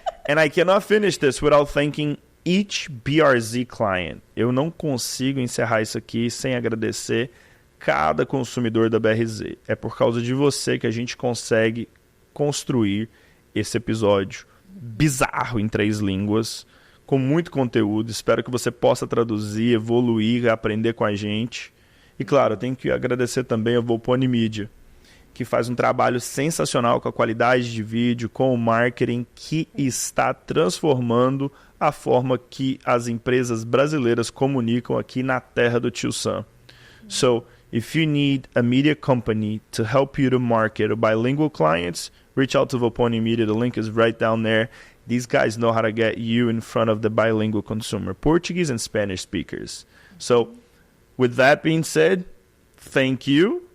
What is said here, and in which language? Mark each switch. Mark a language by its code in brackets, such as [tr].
[en] And I cannot finish this without thanking each BRZ client. [pt] Eu não consigo encerrar isso aqui sem agradecer cada consumidor da BRZ. É por causa de você que a gente consegue construir esse episódio bizarro em 3 línguas, com muito conteúdo. Espero que você possa traduzir, evoluir, aprender com a gente. E claro, eu tenho que agradecer também a Volpone Media, que faz um trabalho sensacional com a qualidade de vídeo, com o marketing, que está transformando a forma que as empresas brasileiras comunicam aqui na terra do Tio Sam. [en] So, if you need a media company to help you to market to bilingual clients, reach out to Volpone Media. The link is right down there. These guys know how to get you in front of the bilingual consumer, Portuguese and Spanish speakers. So, with that being said, thank you.